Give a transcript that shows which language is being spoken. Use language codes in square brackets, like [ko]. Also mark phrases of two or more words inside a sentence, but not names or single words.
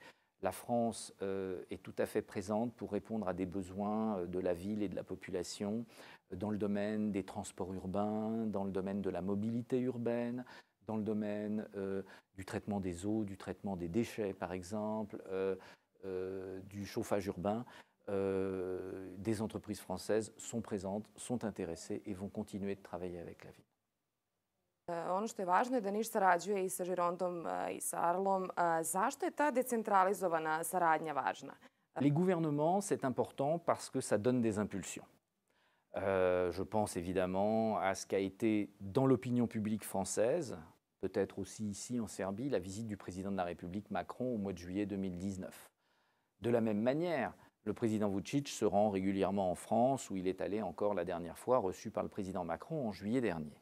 [fr] La France est tout à fait présente pour répondre à des besoins de la ville et de la population dans le domaine des transports urbains, dans le domaine de la mobilité urbaine, dans le domaine du traitement des eaux, du traitement des déchets par exemple, du chauffage urbain. Des entreprises françaises sont présentes, sont intéressées et vont continuer de travailler avec la ville. [sr] Ono što je važno je da Niš sarađuje i sa Žirondom i sa Arlom. Zašto je ta decentralizovana saradnja važna? [fr] Les gouvernements, c'est important parce que ça donne des impulsions. Je pense évidemment à ce qu'a été dans l'opinion publique française, peut-être aussi ici en Serbie, la visite du président de la République Macron au mois de juillet 2019. De la même manière, le président Vučić se rend régulièrement en France, où il est allé encore la dernière fois, reçu par le président Macron en juillet dernier.